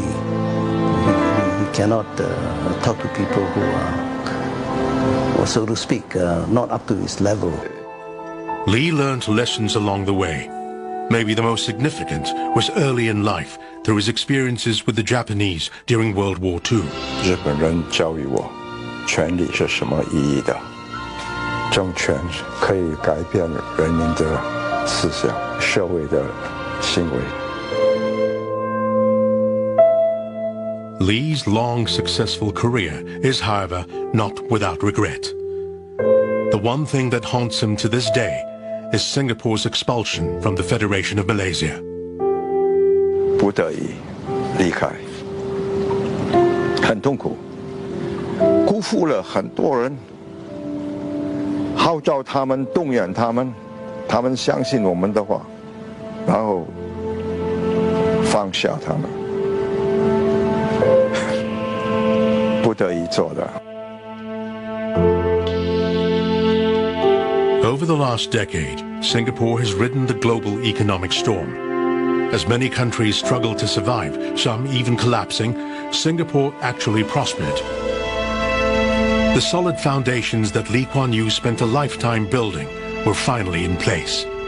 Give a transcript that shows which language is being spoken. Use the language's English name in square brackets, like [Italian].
[English] He cannot talk to people who are, or so to speak, not up to his level. Lee learned lessons along the way. Maybe the most significant was early in life through his experiences with the Japanese during World War II. [Chinese] 日本人教育我，权力是什么意义的？政权可以改变人民的思想、社会的行为。 [English] Lee's long, successful career is, however, not without regret. The one thing that haunts him to this day is Singapore's expulsion from the Federation of Malaysia. [Chinese] 不得已离开，很痛苦，辜负了很多人，号召他们，动员他们，他们相信我们的话，然后放下他们，不得已做的。 [English] Over the last decade, Singapore has ridden the global economic storm. As many countries struggled to survive, some even collapsing, Singapore actually prospered. The solid foundations that Lee Kuan Yew spent a lifetime building were finally in place.